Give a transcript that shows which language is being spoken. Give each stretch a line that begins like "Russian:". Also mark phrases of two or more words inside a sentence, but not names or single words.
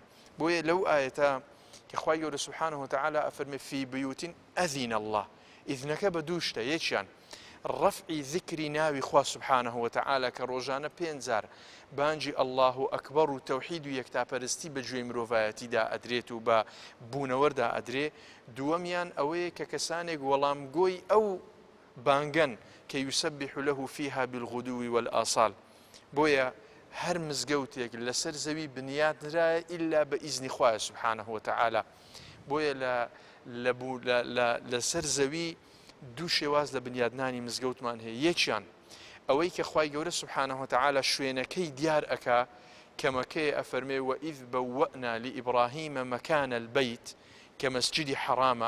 Central Kurdish: بۆیە لەو ئاەتە کە خوای گەورە
Arabic: سوبحانەه وتەعالا
Central Kurdish: ئەفەرمێ
Arabic: فی بیوتین ئەذین الله،
Central Kurdish: ئیذنەکە بە دوو شتە، یەکیان ڕەفعی ذکری ناوی خوا
Arabic: سوبحانەه وتەعالا
Central Kurdish: کە ڕۆژانە 5,000 بانجی
Arabic: ئەڵڵاه ئەکبەر
Central Kurdish: و تەوحید و یەکتاپەرستی بە گوێی مرۆڤایەتیدا ئەدرێت و بە بوونەوەردا ئەدرێ. دووەمیان ئەوەیە کە کەسانێک وەڵامگۆی ئەو بانگەن کە
Arabic: یوسەبح له فیها بالغدو والآصال.
Central Kurdish: بۆیە هەر مزگەوتێک لەسەر زەوی بنیاد نرایە ئیلا بە ئیزنی خوایە
Arabic: سوبحانەه وتەعالا.
Central Kurdish: بۆیە لەسەر زەوی دوو شێواز لە بنیادنانی مزگەوتمان هەیە. یەکیان ئەوەی کە خوای گەورە
Arabic: سوبحانەه وتەعالا
Central Kurdish: شوێنەکەی دیار ئەکا کەمەکەی ئەفەرمێ
Arabic: وئیذ بەوەئنا لئیبراهیمە مەکانە البەیت
Central Kurdish: کە مەسجدی حەرامە.